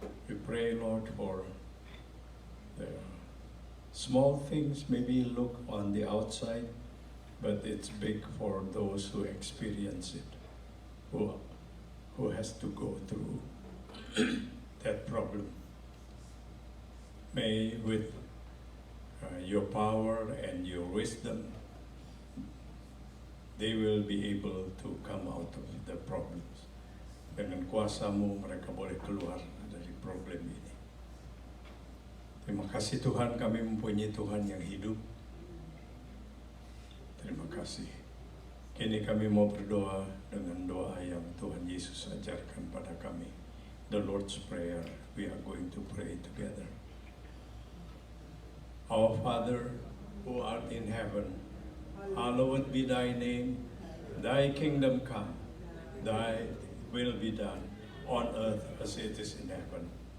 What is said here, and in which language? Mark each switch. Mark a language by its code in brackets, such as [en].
[en] We pray, Lord, for the small things maybe look on the outside, but it's big for those who experience it, who has to go through that problem. May with your power and your wisdom, they will be able to come out of the problems. [id] Dengan kuasa-Mu mereka boleh keluar dari problem ini. Terima kasih Tuhan, kami mempunyai Tuhan yang hidup. Terima kasih. Kini kami mau berdoa dengan doa yang Tuhan Yesus ajarkan pada kami. [en] The Lord's Prayer, we are going to pray together. Our Father, who art in heaven, hallowed be thy name. Thy kingdom come. Thy will be done on earth as it is in heaven.